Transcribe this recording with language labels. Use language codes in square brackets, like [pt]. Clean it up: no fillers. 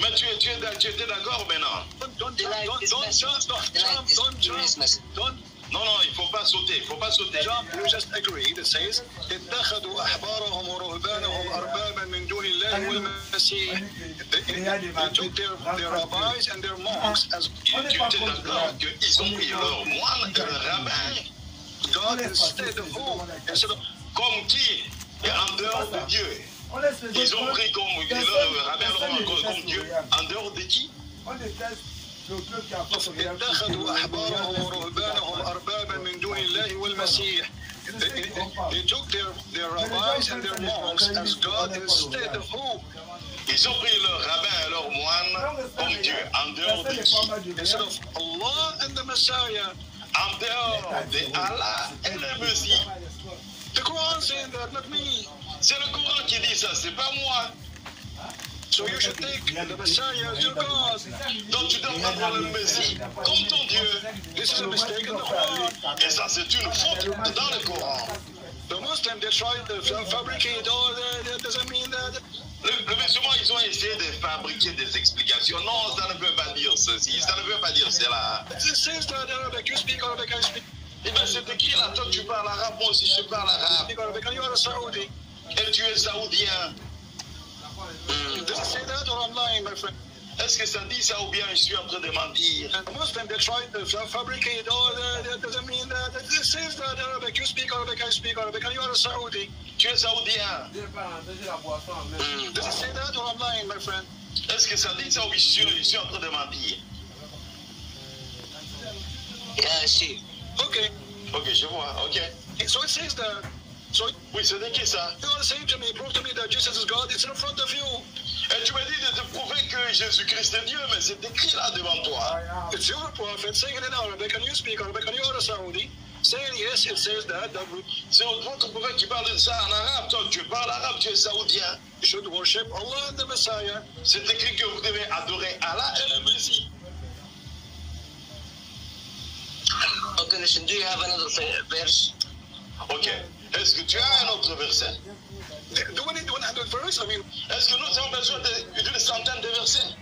[fr] Mais tu étais d'accord maintenant. [en] Don't Deny his message. Deny his message. [fr] Non, il ne faut pas sauter. [en] Jump, you just agreed. It says [ar] اتخذوا أحبارهم ورهبانهم أربابا من دون الله والمسيح. [en] They took their rabbis and their monks as [fr] Tu étais d'accord qu'ils ont pris leurs moines et leurs rabbins [en] God instead of who? Instead of [fr] comme qui est en dehors de Dieu. Ils ont pris comme leurs rabbins comme Dieu en dehors de qui? [ar] اتخذوا أحبارهم ورهبانهم أربابا من دون الله والمسيح. [en] They took their rabbis and their monks as God instead of who? [fr] Ils ont pris leurs rabbins et leurs moines comme Dieu en dehors de qui? [en] Instead of Allah and the Messiah. [fr] En dehors de Allah et le Messie. [en] The Quran saying that, not me. [fr] C'est le Coran qui dit ça, c'est pas moi. [en] So you should take the Messiah as your God. [fr] Donc tu dois prendre le Messie comme ton Dieu. [en] This is a mistake in the Quran. [fr] Et ça c'est une faute dans le Coran. [en] The Muslims, they try to fabricate all that doesn't mean that. [fr] Le musulman, ils ont essayé de fabriquer des explications. Non, ça ne veut pas dire ceci, ça ne veut pas dire cela. [en] It says that Arabic, you speak Arabic, I speak [fr] Eh bien, c'est écrit là, toi tu parles arabe, moi aussi je parle arabe. [en] Arabic, and you are a Saudi. [fr] Et tu es saoudien. [en] Does it say that or I'm lying, my friend? [fr] Est-ce que ça dit ça ou bien je suis en train de mentir? [en] And the Muslims, they try to fabricate all that doesn't mean that. It says that Arabic, you speak Arabic, I speak Arabic, and you are a Saudi. [fr] Tu es saoudien. [en] Does it say that or I'm lying, my friend? [fr] Est-ce que ça dit ça ou je suis en train de mentir? [en] Yeah, see. Okay. [fr] Ok, je vois, ok. [en] So it says that. So [fr] Oui, c'est écrit ça. [en] you are saying to me, prove to me that Jesus is God. It's in front of you. [fr] Et tu m'as dit de te prouver que Jésus-Christ est Dieu, mais c'est écrit là devant toi. [en] It's your prophet saying it in Arabic, and you speak Arabic, and you are a Saudi. Saying yes, it says that [fr] C'est votre prophète qui parle de ça en arabe. Toi, tu parles arabe, tu es saoudien. [en] you should worship Allah and the Messiah. [fr] C'est écrit que vous devez adorer Allah et le Messie. [en] Okay, listen, do you have another verse? [fr] Ok. Est-ce que tu as un autre verset? [en] Do we need 100 verse? I mean, [fr] Est-ce que nous avons besoin d'une centaine de versets?